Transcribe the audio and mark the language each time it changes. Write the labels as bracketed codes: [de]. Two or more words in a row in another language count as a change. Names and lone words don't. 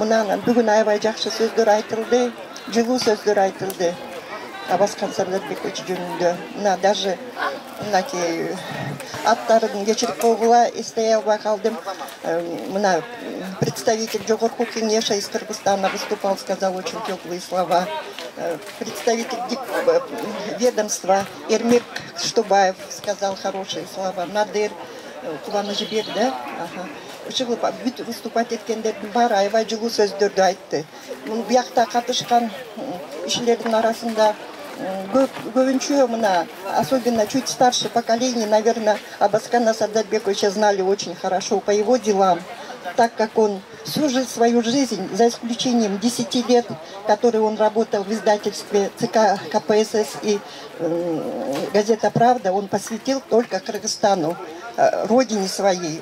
[ky] Мына бүгүн аябай жакшы сөздөр айтылды, жылуу сөздөр айтылды. Абаскан Сардарбекович жөнүндө. Мына даже мынакей аттарын кечирип койгула эстей албай калдым. [ru] Мына представитель Жогорку Кеңеш из Кыргызстана выступал, сказал очень теплые слова. Представитель ведомства Эрмек Штубаев сказал хорошие слова. Надыр Кубанычбек, да? [ky] Ушул бүт выступать эткендердин баары аябай жылуу сөздөрдү айтты. Буякта катышкан кишилердин арасында көбүнчө мына, [ru] особенно чуть старше поколение, наверное, Абаскана Сардарбековича знали очень хорошо по его делам, так как он всю свою жизнь, за исключением 10 лет, которые он работал в издательстве ЦК КПСС и газета «Правда», он посвятил только Кыргызстану, родине своей.